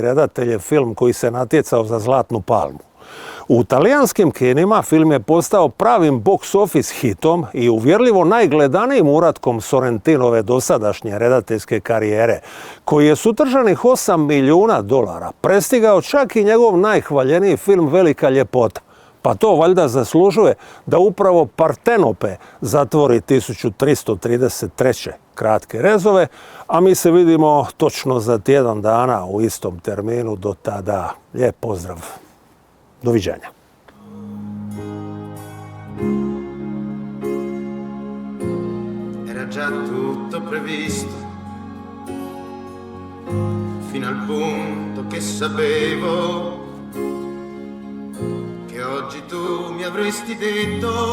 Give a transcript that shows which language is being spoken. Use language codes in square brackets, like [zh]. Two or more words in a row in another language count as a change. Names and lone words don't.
[hr] redateljev film koji se natjecao za Zlatnu palmu. U talijanskim kinima film je postao pravim [en] box office [hr] hitom i uvjerljivo najgledanijim uratkom Sorrentinove dosadašnje redateljske karijere, koji je s utrženih $8 milijuna prestigao čak i njegov najhvaljeniji film Velika ljepota. Pa to valjda zaslužuje da upravo Partenope zatvori 1333. Kratke rezove, a mi se vidimo točno za tjedan dana u istom terminu. Do tada, lijep pozdrav. Doviđenja. [it] Era già tutto previsto, fino al punto che sapevo che oggi tu mi avresti detto